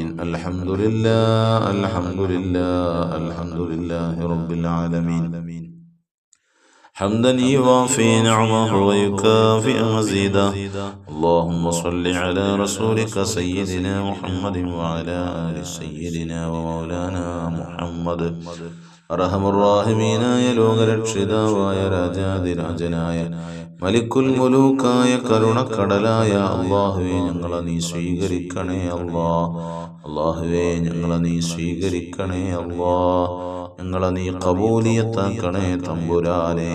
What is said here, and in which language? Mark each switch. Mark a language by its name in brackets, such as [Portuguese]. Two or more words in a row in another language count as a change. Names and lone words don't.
[Arabic] الحمد لله الحمد لله الحمد لله رب العالمين. حمدا يوافي نعمه ويكافئ مزيدا. اللهم صل على رسولك سيدنا محمد وعلى آل سيدنا ومولانا محمد. [Malayalam] അർഹമുർറാഹിമീനായ ലോകരക്ഷിതാവായ രാജാതിരാജനായ മലിക്കുൽ മുലൂക്കായ കരുണക്കടലായ അല്ലാഹുവേ, ഞങ്ങളെ നീ സ്വീകരിക്കണേ അല്ലാ. അല്ലാഹുവേ, ഞങ്ങളെ നീ സ്വീകരിക്കണേ അല്ലാ. ഞങ്ങളെ നീ ഖബൂലിയത്താക്കണേ തമ്പുരാനെ.